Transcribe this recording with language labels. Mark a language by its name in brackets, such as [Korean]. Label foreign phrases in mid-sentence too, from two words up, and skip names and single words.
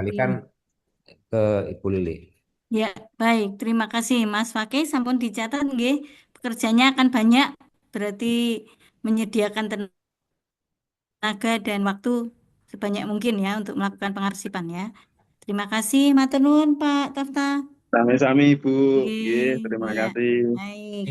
[Indonesian] balikan ke Ibu Lili. Ya, baik. Terima kasih Mas Fakih. Sampun dicatat nggih. Pekerjaannya akan banyak, berarti menyediakan tenaga dan waktu sebanyak mungkin ya untuk melakukan pengarsipan ya. Terima kasih, [Javanese] matur nuwun Pak Tafta. Sami-sami, Ibu. Ji, Nggih, [Indonesian] terima ya. kasih. Baik.